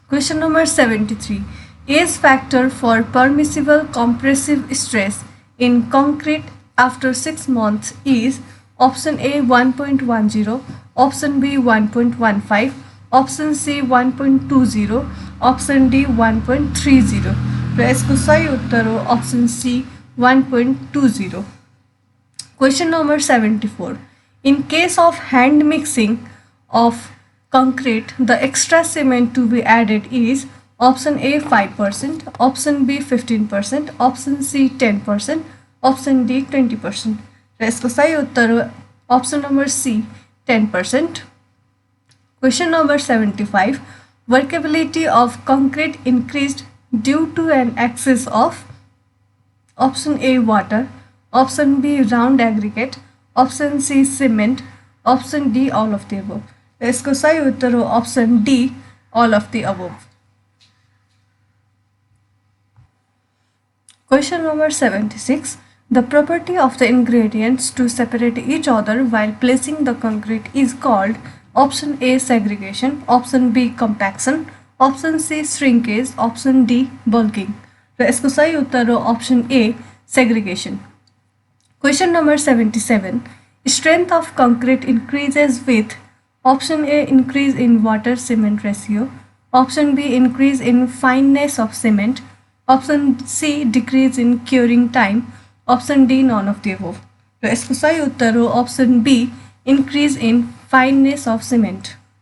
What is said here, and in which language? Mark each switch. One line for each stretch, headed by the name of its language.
English: Question number 73. Age factor for permissible compressive stress in concrete after 6 months is option A 1.10, option B 1.15, option C 1.20, option D 1.30.
Nepali: र यसको सही उत्तर हो
English: option C 1.20. Question number 74. In case of hand mixing of concrete, the extra cement to be added is option A 5%, option B 15%, option C 10%, option D 20%.
Nepali: र यसको सही उत्तर हो
English: option number C 10%. Question number 75. Workability of concrete increased due to an excess of option A water, option B round aggregate, option C cement, option D all of the above.
Nepali: इसको सही उत्तर हो
English: option D all of the above. Question number 76. The property of the ingredients to separate each other while placing the concrete is called option A segregation, option B compaction, option C shrinkage, option D bulking.
Nepali: र यसको सही उत्तर हो
English: option A segregation. Question number 77. Strength of concrete increases with option A increase in water cement ratio, option B increase in fineness of cement, option C decrease in curing time, option D none of the above.
Nepali: र यसको सही उत्तर हो
English: option B increase in fineness of cement.